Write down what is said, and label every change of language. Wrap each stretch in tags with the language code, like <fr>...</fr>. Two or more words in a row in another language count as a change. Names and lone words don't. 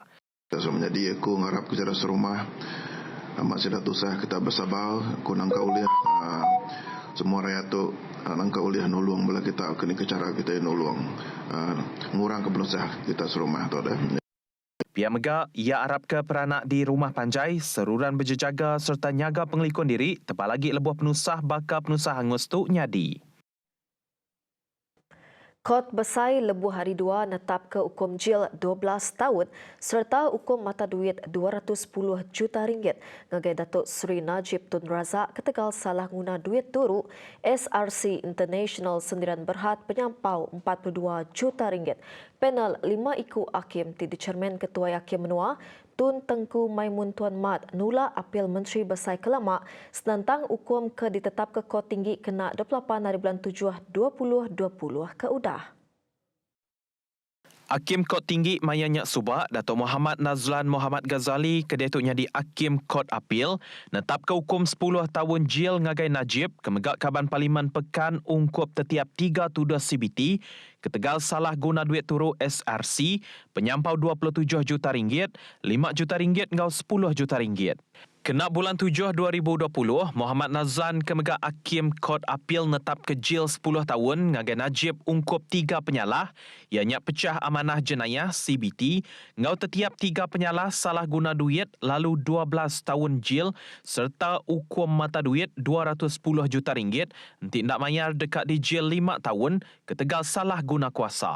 <iba>So, menjadi aku ngarap ke cara serumah masih dah tusah kita bersabar, aku nangka oleh semua rakyat tu nangka oleh nulung bila kita kena ke cara kita nulung ngurang ke penusah kita serumah tu dah. Pihak mega ia harap ke peranak di rumah panjai seruran berjaga serta nyaga pengelikon diri tepah lagi lebuh penusah bakal penusah hangus tu nyadi. Kod Besai Lebuh Hari 2 netap ke hukum jil 12 tahun serta hukum mata duit RM210 juta ngagai Datuk Seri Najib Tun Razak ketegal salah guna duit turut SRC International Sendirian Berhad penyampau RM42 juta. Panel 5 iku hakim ti dicermin Ketua Hakim Menua Tun Tengku Maimun Tuan Mat nula apel Menteri Besar Kelamak senantang hukum ke ditetap ke Kod Tinggi kena 28 hari bulan 7 2020 ke udah. Hakim Kod Tinggi Maya Nyak Subak, Datuk Muhammad Nazlan Muhammad Ghazali kedetuknya di Hakim Kod Apil netap ke hukum 10 tahun jil ngagai Najib kemegak Kaban Parlimen Pekan ungkup setiap 3 tuduh CBT ketegal salah guna duit turut SRC penyampau RM27 juta, RM5 juta ngau RM10 juta. Kena bulan 7 2020, Muhammad Nazlan kemegak Hakim Kod Apil netap ke jil 10 tahun ngagai Najib ungkup 3 penyalah ianya pecah amanah jenayah CBT ngau setiap 3 penyalah salah guna duit lalu 12 tahun jil serta hukum mata duit RM210 juta nanti nak mayar dekat di jil 5 tahun ketegal salah guna kuasa.</iba>